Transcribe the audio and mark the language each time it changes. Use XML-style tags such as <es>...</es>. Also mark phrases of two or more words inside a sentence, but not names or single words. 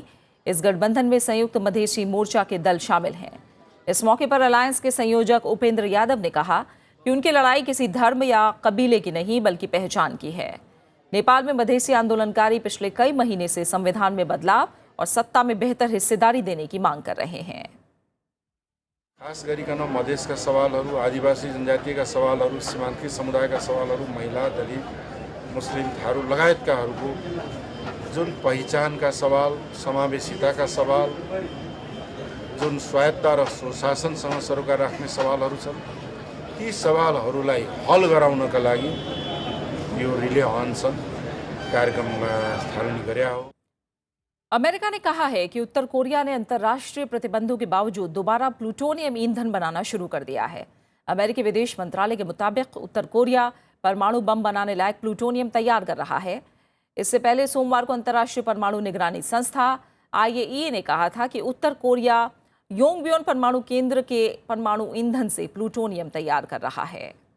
<hi>इस गठबंधन में संयुक्त मधेशी मोर्चा के दल शामिल हैं। इस मौके पर अलायंस के संयोजक उपेंद्र यादव ने कहा कि उनकी लड़ाई किसी धर्म या कबीले की नहीं बल्कि पहचान की है। नेपाल में मधेसी आंदोलनकारी पिछले कई महीने से संविधान में बदलाव और सत्ता में बेहतर हिस्सेदारी देने की मांग कर रहे हैं।</hi> <ne>खास गरिकन मधेसका सवालहरू, आदिवासी जनजातिका सवालहरू, सीमान्तकृत समुदायका सवालहरू, महिला, दलित, मुस्लिम, थारू लगायतकाहरूको जुन पहिचानका सवाल, समावेशिताका सवाल, जुन स्वायत्ता र सुशासनसँग सरोकार राख्ने सवालहरू छन्, ती सवालहरूलाई हल गराउनका लागि यो रिले अनसन कार्यक्रममा थालनी गरेका हो।</ne> <hi>अमेरिका ने कहा है कि उत्तर कोरिया ने अंतर्राष्ट्रीय प्रतिबंधों के बावजूद दोबारा प्लूटोनियम ईंधन बनाना शुरू कर दिया है। अमेरिकी विदेश मंत्रालय के मुताबिक उत्तर कोरिया परमाणु बम बनाने लायक प्लूटोनियम तैयार कर रहा है। इससे पहले सोमवार को अंतर्राष्ट्रीय परमाणु निगरानी संस्था IAEA ने कहा था कि उत्तर कोरिया योंगबियोन परमाणु केंद्र के परमाणु ईंधन से प्लूटोनियम तैयार कर रहा है।</hi>